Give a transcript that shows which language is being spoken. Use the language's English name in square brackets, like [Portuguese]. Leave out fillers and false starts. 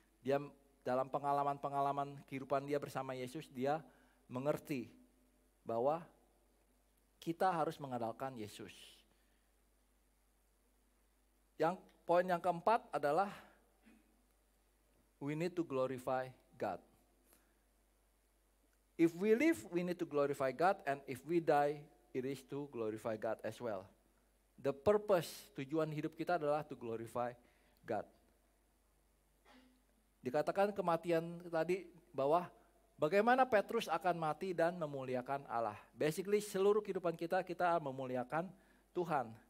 [Indonesian] Dia dalam pengalaman-pengalaman kehidupan dia bersama Yesus, dia mengerti bahwa kita harus mengandalkan Yesus. Poin yang keempat adalah [English] we need to glorify God. If we live, we need to glorify God, and if we die, it is to glorify God as well. The purpose, [Indonesian] tujuan hidup kita adalah [English] to glorify God. [Indonesian] Dikatakan kematian tadi bahwa bagaimana Petrus akan mati dan memuliakan Allah. Basically seluruh kehidupan kita memuliakan Tuhan.